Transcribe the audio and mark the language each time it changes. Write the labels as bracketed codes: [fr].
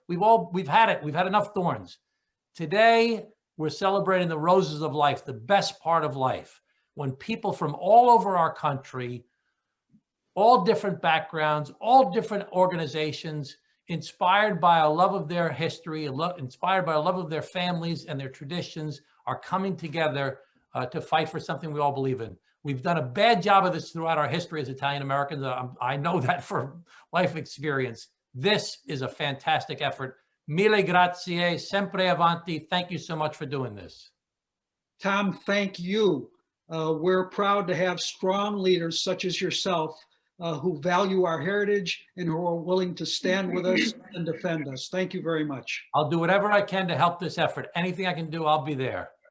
[en] We've had it. We've had enough thorns. Today, we're celebrating the roses of life, the best part of life, when people from all over our country, all different backgrounds, all different organizations, inspired by a love of their history, inspired by a love of their families and their traditions, are coming together to fight for something we all believe in. We've done a bad job of this throughout our history as Italian Americans. I know that from life experience. This is a fantastic effort. [it] Mille grazie, sempre avanti. [en] Thank you so much for doing this. Tom, thank you. We're proud to have strong leaders such as yourself who value our heritage and who are willing to stand with us and defend us. Thank you very much. I'll do whatever I can to help this effort. Anything I can do, I'll be there.